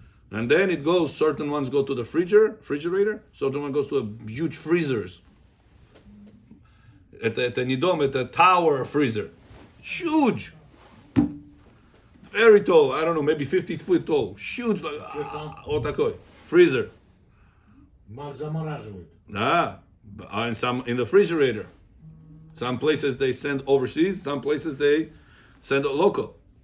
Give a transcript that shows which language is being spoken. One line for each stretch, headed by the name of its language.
English: And then it goes, certain ones go to the refrigerator, certain one goes to a huge freezers.
Russian: Это не дом, это
English: tower freezer. Huge. Very tall, I don't know, maybe 50 feet tall. Huge, like,
Russian: вот такой.
English: Freezer.
Russian: Замораживают.
English: Ah, in the refrigerator. Some places they send overseas, some places they send local.